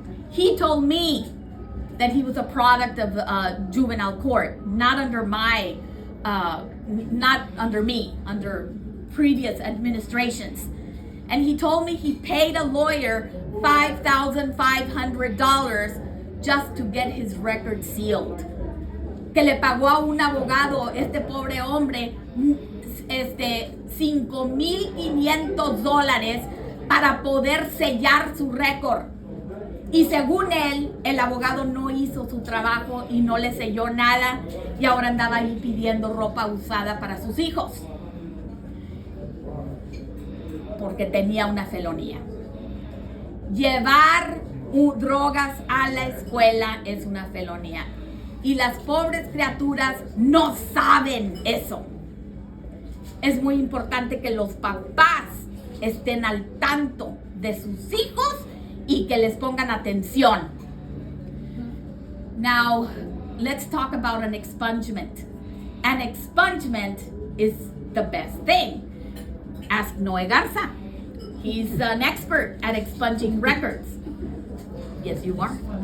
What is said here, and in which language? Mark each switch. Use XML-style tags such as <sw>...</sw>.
<en>He told me that he was a product of juvenile court, not under my, not under me, under previous administrations. And he told me he paid a lawyer $5,500 just to get his record sealed.</en> <es>Que le pagó a un abogado, este pobre hombre, $5,500 para poder sellar su récord. Y según él, el abogado no hizo su trabajo y no le selló nada y ahora andaba ahí pidiendo ropa usada para sus hijos. Porque tenía una felonía. Llevar drogas a la escuela es una felonía. Y las pobres criaturas no saben eso. Es muy importante que los papás estén al tanto de sus hijos y que les pongan atención.</es> <en>Now, let's talk about an expungement. An expungement is the best thing. Ask Noe Garza. He's an expert at expunging records. Yes, you are.</en>